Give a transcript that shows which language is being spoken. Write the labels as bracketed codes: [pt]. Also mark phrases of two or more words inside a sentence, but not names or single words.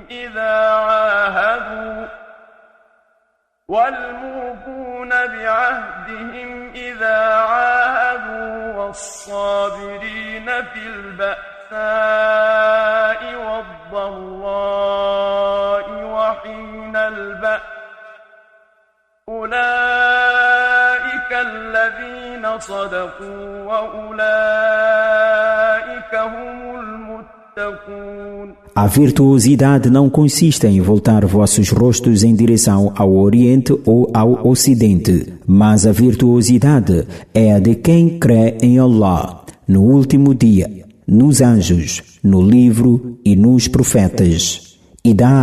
[ar] إذا عاهدوا والصابرين في البأساء والضراء وحين البأس أولئك الذين صدقوا وأولئك هم المتقون. تتقون. [pt] A virtuosidade não consiste em voltar vossos rostos em direção ao Oriente ou ao Ocidente, mas a virtuosidade é a de quem crê em Allah, no último dia, nos anjos, no livro e nos profetas, e dá